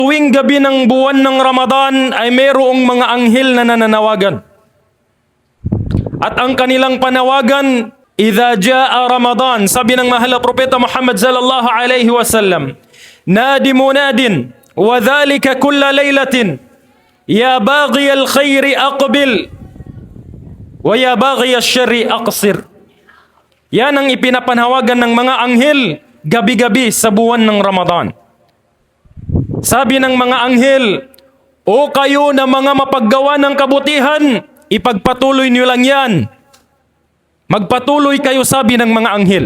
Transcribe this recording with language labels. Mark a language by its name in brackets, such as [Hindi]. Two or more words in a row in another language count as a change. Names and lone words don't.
[Filipino] tuwing gabi ng buwan ng Ramadan ay mayroong mga anghel na nananawagan. At ang kanilang panawagan, [Arabic] إذا جاء رمضان, [Filipino] sabi ng mahal na propeta Muhammad [Arabic] صلى الله عليه وسلم, نادى منادٍ وذلك كل ليلة يا باغي الخير أقبل ويا باغي الشر أقصر. [Filipino] Yan ang ipinapanawagan ng mga anghel gabi-gabi sa buwan ng Ramadan. Sabi ng mga anghel, o kayo na mga mapaggawa ng kabutihan, ipagpatuloy niyo lang yan. Magpatuloy kayo, sabi ng mga anghel.